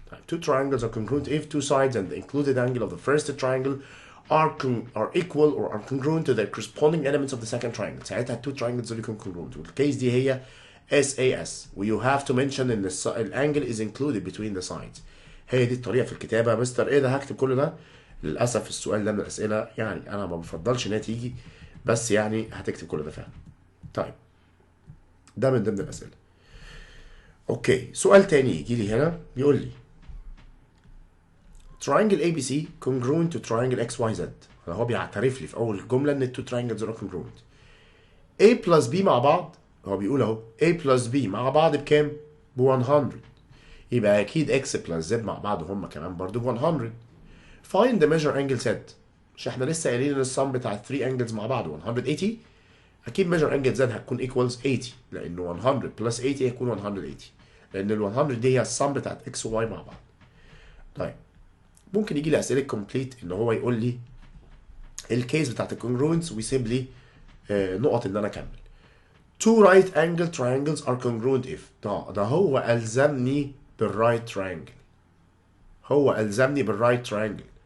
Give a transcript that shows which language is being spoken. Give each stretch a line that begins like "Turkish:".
English: Two triangles are congruent if two sides and the included angle of the first triangle are equal or are congruent to the corresponding elements of the second triangle.
Arabic: ساعتها
English: two triangles will become congruent.
Arabic: والكيس دي هي SAS.
English: You have to mention
Arabic: ان الانجل
English: is included between the sides.
Arabic: هي دي الطريقه في الكتابه. مستر ايه ده هكتب كل ده؟ للاسف السؤال ده من الاسئله يعني انا ما بفضلش انها تيجي، بس يعني هتكتب كل ده فعلا. طيب ده من ضمن الاسئله. اوكي سؤال تاني يجي لي هنا بيقول لي
English: triangle ABC congruent to triangle XYZ.
Arabic: هو بيعترف لي في اول الجمله ان التو
English: triangles are congruent. A plus B
Arabic: مع بعض، هو بيقول اهو A plus B مع بعض بكام؟ ب 100. يبقى اكيد
English: X plus Z
Arabic: مع بعض هم كمان برضو ب 100.
English: find the measure angle Z.
Arabic: مش احنا لسه قايلين ان السم بتاع
English: 3 angles
Arabic: مع بعض 180؟ اكيد
English: measure angle Z
Arabic: هتكون
English: equals 80،
Arabic: لانه
English: 100 plus 80
Arabic: هيكون 180، لان ال 100 دي هي السم بتاعت X و Y مع بعض. طيب ممكن يجي لي اسئله كومبليت ان هو يقول لي الكيس بتاعت الكونجرونس ويسيب لي نقط ان انا اكمل.
English: two right angle triangles are congruent if.
Arabic: ده هو الزمني بالرايت
English: triangle.
Arabic: هو ألزمني بالرايت تراينجل.